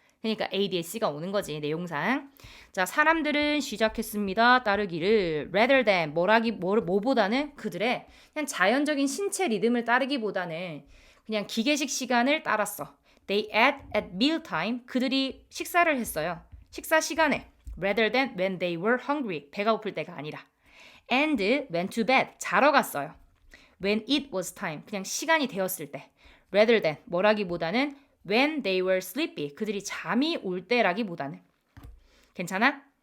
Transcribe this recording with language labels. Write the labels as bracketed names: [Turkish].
[Korean] 그러니까 ADS가 오는 거지, 내용상. 자, 사람들은 시작했습니다. 따르기를 [English] rather than [Korean] 뭐보다는 그들의 그냥 자연적인 신체 리듬을 따르기보다는 그냥 기계식 시간을 따랐어. [English] They ate at mealtime. [Korean] 그들이 식사를 했어요. 식사 시간에. [English] Rather than when they were hungry. [Korean] 배가 고플 때가 아니라. [English] And went to bed. [Korean] 자러 갔어요. [English] When it was time. [Korean] 그냥 시간이 되었을 때. [English] Rather than [Korean] 뭐라기보다는 [English] when they were sleepy. [Korean] 그들이 잠이 올 때라기보다는. 괜찮아?